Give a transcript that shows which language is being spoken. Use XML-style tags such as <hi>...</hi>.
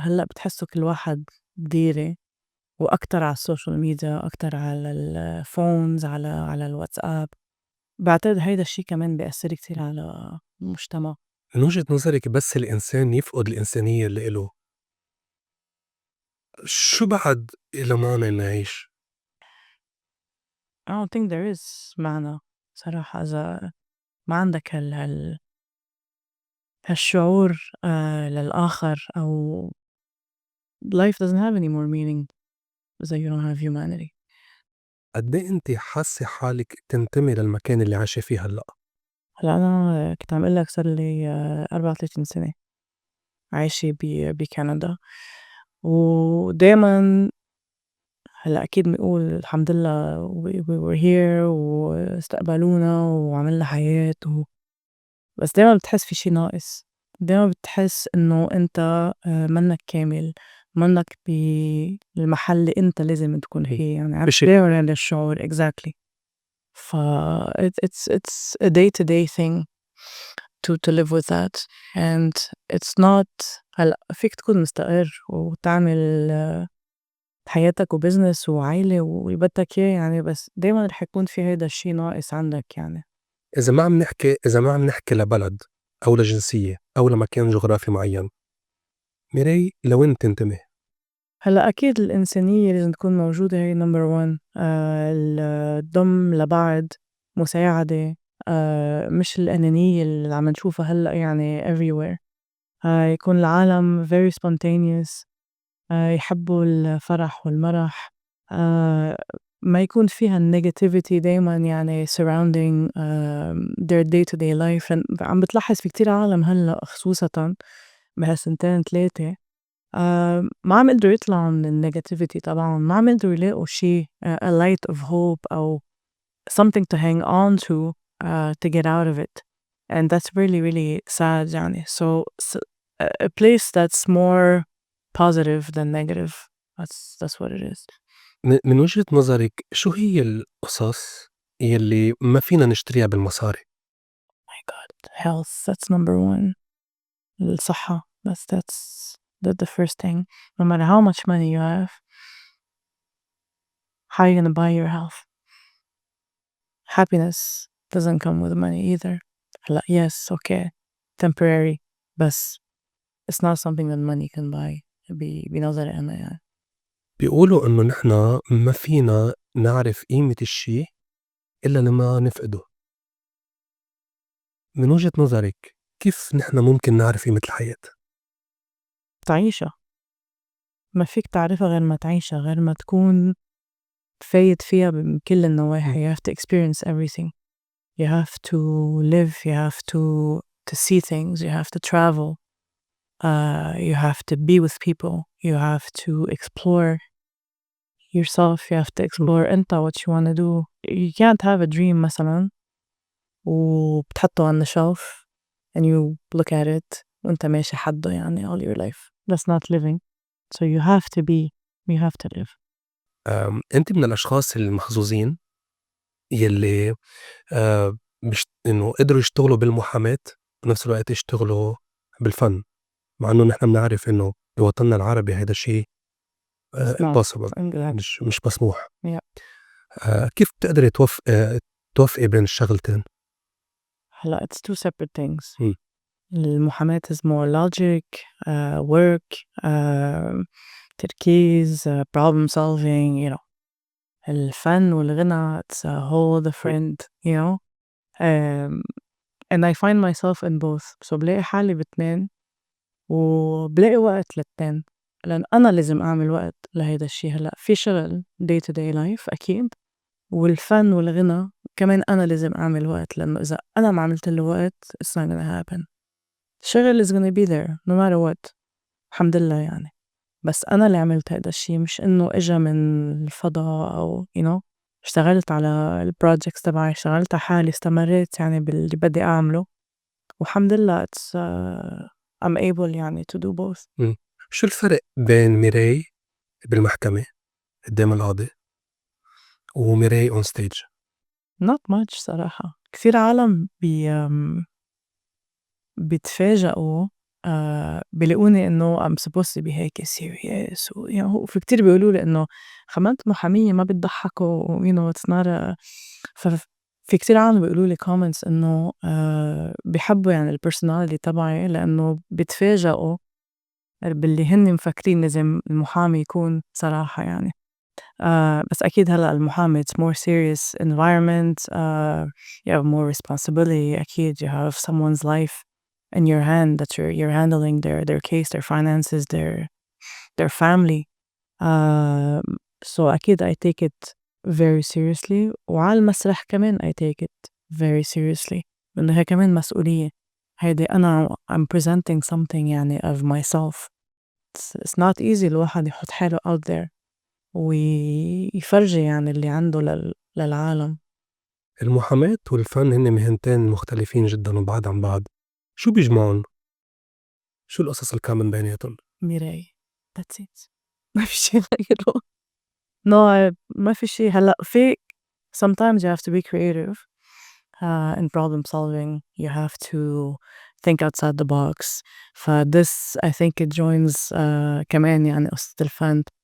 <ar>هلأ بتحسّوا كل واحد بديرة، وأكتر على السوشيال ميديا، أكتر على الphones، على الواتساب. باعتقد هيدا الشي كمان بيأثّر كتير على المجتمع. من وجهة نظرِك بس الإنسان يفقد الإنسانية اللي إله، شو بعد إله معنى إنه يعيش؟</ar> <en>I don't think there is</en> <ar>معنى صراحة إذا ما عندك هالشعور للآخر، أو</ar> <en>life doesn't have any more meaning إذا you don't have humanity.</en> <ar>قد إيه أنتِ حاسّة حالِك تنتمي للمكان اللي عايشة فيه هلأ؟ هلأ أنا كنت عم أقول لك صار لي 34 سنة عايشة بكندا، ودايمًا هلأ أكيد بنقول الحمد لله</ar> <en>we were here</en> <ar>واستقبلونا وعملنا حياة بس دايمًا بتحس في شي ناقص. دايمًا بتحس إنه أنت منّك كامل، منّك بالمحل اللي أنت لازم تكون فيه. يعني عم بشي تداوم على الشعور exactly.</ar> <en>ف it's a day to day thing to live with that, and it's not.</en> <ar>هلأ فيك تكون مستقر وتعمل حياتك وbusiness وعيلة واللي بدك إياه يعني، بس دايمًا رح يكون في هيدا الشي ناقص عندك يعني. إذا ما عم نحكي لبلد أو لجنسية أو لمكان جغرافي معيّن، ميراي لوين تنتمي؟ هلأ أكيد الإنسانية لازم تكون موجودة، هي number one. الضم لبعض، مساعدة، مش الأنانية اللي عم نشوفها هلأ يعني everywhere. يكون العالم</ar> <en>very spontaneous،</en> <ar>يحبّوا الفرح والمرح، آآ ما يكون فيها الnegativity دايمًا يعني</ar> <en>surrounding their day to day life.</en> <ar>لأن عم بتلاحظ في كتير عالم هلأ خصوصًا بهالسنتين 3 ما عم يقدروا يطلعوا من الnegativity تبعهم، ما عم يقدروا يلاقوا شي</ar> <en>a light of hope</en> <ar>أو</ar> <en>something to hang on to get out of it, and that's really really sad</en> <ar>يعني.</ar> <en>So a place that's more positive than negative. That's what it is.</en> <ar>من وجهة نظرِك شو هي القصص يلّي ما فينا نشتريها بالمصاري؟</ar> <en>My God, health, that's number one.</en> <ar>الصحة.</ar> <en>That's the first thing. No matter how much money you have, how are you gonna buy your health? Happiness doesn't come with money either. هلأ yes okay temporary بس it's not something that money can buy</en> <ar>بنظري أنا يعني. بيقولوا إنه نحن ما فينا نعرف قيمة الشي إلا لما نفقده. من وجهة نظرِك كيف نحن ممكن نعرف قيمة الحياة؟ تعيشها ما فيك تعرفها غير ما تعيشها غير ما تكون فايت فيها من كل النواحي.</ar> <en>You have to experience everything. You have to live. You have to see things. You have to travel. You have to be with people. You have to explore yourself. You have to explore أنت what you wanna do. You can't have a dream</en> <ar>مثلا وبتحطه</ar> <en>on the shelf and you look at it</en> <ar>وأنت ماشي حده يعني</ar> <en>all your life. That's not living. So you have to be. You have to live.</en> <ar>أنتِ من الأشخاص المحظوظين يلّي إنه قدروا يشتغلوا بالمحاماة وبنفس الوقت يشتغلوا بالفن، مع إنه نحن بنعرف إنه بوطننا العربي هيدا الشي</ar> <en>It's not. impossible Exactly.</en> <ar>مش مسموح.</ar> <en>Yeah.</en> <ar>كيف بتقدري توفقي بين الشغلتين؟</ar> <en>هلأ it's two separate things. Um. المحاماة is more logic, work, تركيز, problem solving, you know.</en> <ar>الفن والغنى</ar> <en>it's a whole different, you know. And I find myself in both.</en> <ar>So بلاقي حالي باتنين وبلاقي وقت للتين لأن أنا لازم أعمل وقت لهيدا الشي. هلأ في شغل</ar> <en>day to day life</en> <ar>أكيد والفن والغنى كمان أنا لازم أعمل وقت لأنه إذا أنا ما عملت له وقت</ar> <en>it's not gonna happen. الشغل is gonna be there no matter what.</en> <ar>الحمد لله يعني. بس أنا اللي عملت هيدا الشي مش إنه إجا من الفضاء أو</ar> <en>you know.</en> <ar>اشتغلت على البروجيكتس تبعي اشتغلت على حالي استمريت يعني باللي بدي أعمله والحمد لله</ar> <en>it's I'm able</en> <ar>يعني</ar> <en>to do both.</en> <ar>شو الفرق بين ميراي بالمحكمة قدام القاضي وميراي on stage؟</ar> <en>not much صراحة.</en> <ar>كثير عالم بيتفاجئوا بيلاقوني إنه</ar> <en>I'm supposed to be</en> <ar>هيك</ar> <en>serious you know</en> <ar>وفي كتير بيقولوا لي إنه خدمات محامية ما بتضحكوا</ar> <en>you know it's not a</en> <ar>في كتير عالم بيقولوا لي comments إنه بيحبوا يعني البرسوناليتي تبعي لأنه بيتفاجئوا باللي هن مفكرين لازم المحامي يكون صراحة يعني. بس أكيد هلأ المحامي</ar> <en>it's more serious environment. You have more responsibility أكيد you have someone's life in your hand that you're handling their case their finances their family. So أكيد I take it very seriously</en> <ar>وعلى المسرح كمان</ar> <en>I take it very seriously</en> <ar>لأنه هي كمان مسؤولية. هيدي أنا</ar> <en>I'm presenting something يعني of myself. It's not easy</en> <ar>الواحد يحط حاله</ar> <en>out there</en> <ar>ويفرجي يعني اللي عنده للعالم. المحاماة والفن هن مهنتين مختلفين جدًا وبعاد عن بعض، شو بيجمعُن؟ شو القصص الcommon بيناتن؟</ar> <en>مراية that's it.</en> <ar>ما في شي غيره. no ما في شي. هلأ في</ar> <en>sometimes you have to be creative in problem solving. You have to think outside the box. this I think it joins</en> <ar>كمان يعني قصة الفن.</ar>